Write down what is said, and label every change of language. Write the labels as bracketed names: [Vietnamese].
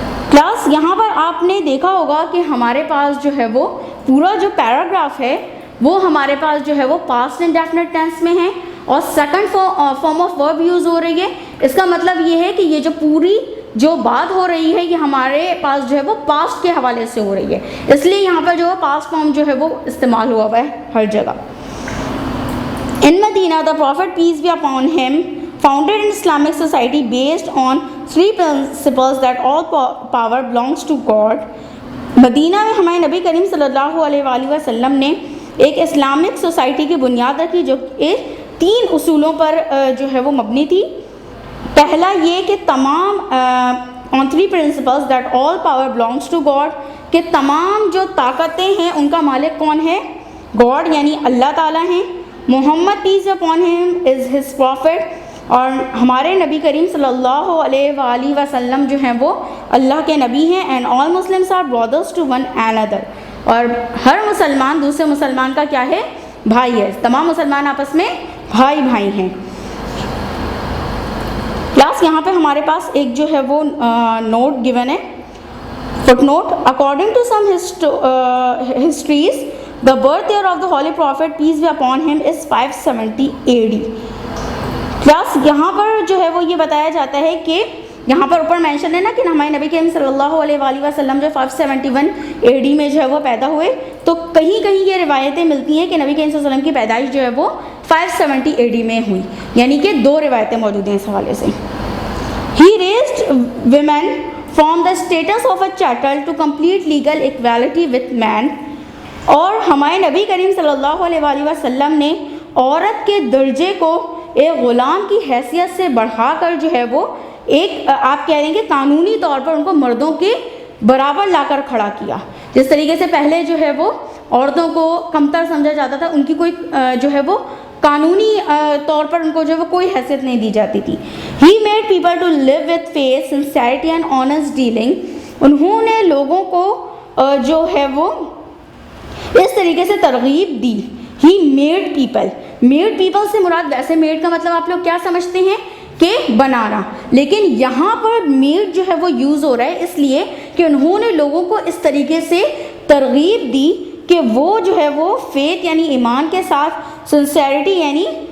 [Urdu] Class یہاں پر آپ نے دیکھا ہوگا کہ ہمارے پاس جو ہے وہ پورا جو پیراگراف ہے وہ ہمارے پاس جو ہے وہ پاسٹ انڈیفینٹ ٹینس میں ہے اور second form of verb use ہو رہی ہے. اس کا مطلب یہ ہے کہ یہ جو پوری جو بات ہو رہی ہے یہ ہمارے پاس جو ہے وہ پاسٹ کے حوالے سے ہو رہی ہے, اس لیے یہاں پر جو ہے پاسٹ فارم جو ہے وہ استعمال ہوا ہے ہر جگہ. [English] In Medina, the Prophet peace be upon him founded an Islamic society based on three principles that all power belongs to God. [Urdu] مدینہ میں ہمارے نبی کریم صلی اللہ علیہ وآلہ وسلم نے ایک اسلامک سوسائٹی کی بنیاد رکھی جو تین اصولوں پر جو ہے وہ مبنی تھی. پہلا یہ کہ تمام [English] on three principles that all power belongs to God, [Urdu] کہ تمام جو طاقتیں ہیں ان کا مالک کون ہے؟ گاڈ یعنی اللہ تعالیٰ ہیں. محمد [English] peace upon him is his prophet, [Urdu] اور ہمارے نبی کریم صلی اللہ علیہ وآلہ وسلم جو ہیں وہ اللہ کے نبی ہیں. [English] and all Muslims are brothers to one another, [Urdu] اور ہر مسلمان دوسرے مسلمان کا کیا ہے؟ بھائی ہے. تمام مسلمان آپس میں بھائی بھائی ہیں. کلاس یہاں پہ ہمارے پاس ایک جو ہے وہ نوٹ گیون ہے, fit note. [English] According to some histories the birth year of the holy prophet peace be upon him is 570 AD. [Urdu] Class یہاں پر جو ہے وہ یہ بتایا جاتا ہے کہ یہاں پر اوپر مینشن ہے نا کہ ہمارے نبی کریم صلی اللہ علیہ وآلہ وسلم جو 571 AD میں جو ہے وہ پیدا ہوئے, تو کہیں کہیں یہ روایتیں ملتی ہیں کہ نبی کریم صلی اللہ علیہ وسلم کی پیدائش جو ہے وہ 570 AD میں ہوئی, یعنی کہ دو روایتیں موجود ہیں اس حوالے سے. [English] He raised women from the status of a chattel to complete legal equality with man. [Urdu] اور ہمارے نبی کریم صلی اللہ علیہ وآلہ وسلم نے عورت کے درجے کو ایک غلام کی حیثیت سے بڑھا کر جو ہے وہ ایک آپ کہہ دیں کہ قانونی طور پر ان کو مردوں کے برابر لا کر کھڑا کیا. جس طریقے سے پہلے جو ہے وہ عورتوں کو کمتر سمجھا جاتا تھا, ان کی کوئی جو ہے وہ قانونی طور پر ان کو جو ہے وہ کوئی حیثیت نہیں دی جاتی تھی. [English] He made people to live with faith, sincerity and honest dealing. [Urdu] انہوں نے لوگوں کو جو ہے وہ اس طریقے سے ترغیب دی. [English] he made people, [Urdu] made people سے مراد ویسے میڈ کا مطلب آپ لوگ کیا سمجھتے ہیں کہ بنانا, لیکن یہاں پر میڈ جو ہے وہ یوز ہو رہا ہے اس لیے کہ انہوں نے لوگوں کو اس طریقے سے ترغیب دی کہ وہ جو ہے وہ فیتھ یعنی ایمان کے ساتھ, سنسیریٹی یعنی